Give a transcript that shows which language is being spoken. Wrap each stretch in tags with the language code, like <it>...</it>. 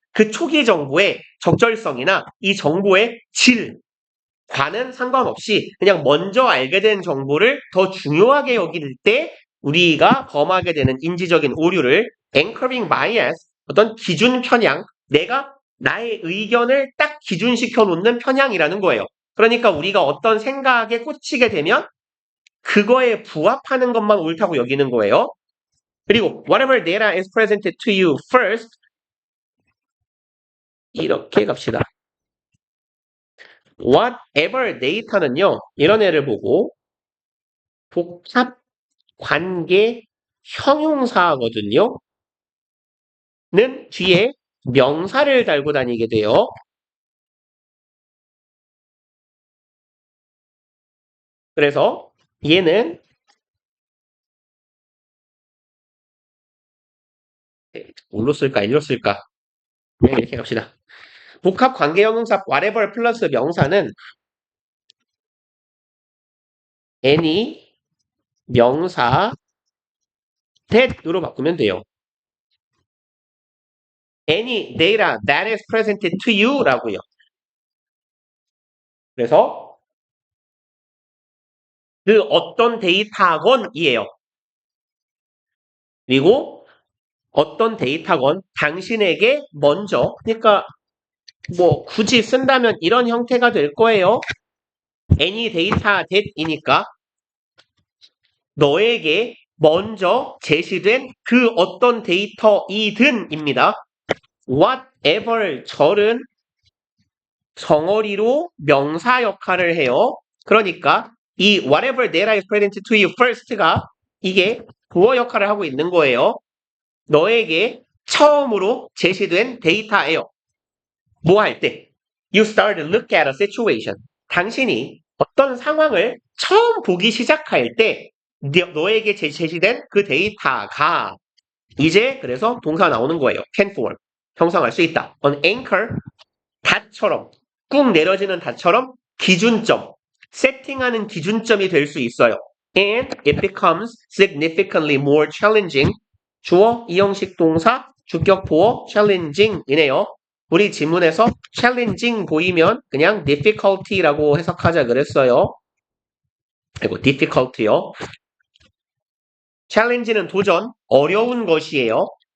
<ko>그 초기 정보의 적절성이나 이 정보의 질과는 상관없이 그냥 먼저 알게 된 정보를 더 중요하게 여길 때 우리가 범하게 되는 인지적인 오류를</ko> <en>anchoring bias,</en> <ko>어떤 기준 편향, 내가 나의 의견을 딱 기준시켜 놓는 편향이라는 거예요. 그러니까 우리가 어떤 생각에 꽂히게 되면 그거에 부합하는 것만 옳다고 여기는 거예요.</ko> <en>그리고 whatever data is presented to you first</en> <ko>이렇게 갑시다.</ko> <en>whatever data는요.</en> <ko>이런 애를 보고 복합 관계 형용사거든요. 는 뒤에 명사를 달고 다니게 돼요. 그래서 얘는 뭘로 쓸까? 일로 쓸까? 그냥 이렇게 갑시다. 복합 관계 형용사 whatever 플러스 명사는 any 명사 that으로 바꾸면 돼요.</ko> <en>any data that is presented to you</en> <ko>라고요. 그래서 그 어떤 데이터건이에요. 그리고 어떤 데이터건 당신에게 먼저 그러니까 뭐 굳이 쓴다면 이런 형태가 될 거예요.</ko> <en>any data that</en> <ko>이니까 너에게 먼저 제시된 그 어떤 데이터이든입니다. whatever 절은 정어리로 명사 역할을 해요. 그러니까 이</ko> <en>whatever data is presented to you first</en> <ko>가 이게 부어 역할을 하고 있는 거예요. 너에게 처음으로 제시된 데이터예요. 뭐 할 때?</ko> <en>You start to look at a situation.</en> <ko>당신이 어떤 상황을 처음 보기 시작할 때 너에게 제시된 그 데이터가 이제 그래서 동사 나오는 거예요.</ko> <en>can form.</en> <ko>형성할 수 있다.</ko> <en>an anchor</en> <ko>닷처럼 꾹 내려지는 닷처럼 기준점, 세팅하는 기준점이 될 수 있어요.</ko> <en>And it becomes significantly more challenging.</en> <ko>주어, 이형식 동사, 주격 보어, challenging이네요. 우리 지문에서 challenging 보이면 그냥 difficulty라고 해석하자 그랬어요. 그리고 difficulty요. challenge는 도전, 어려운 것이에요.</ko>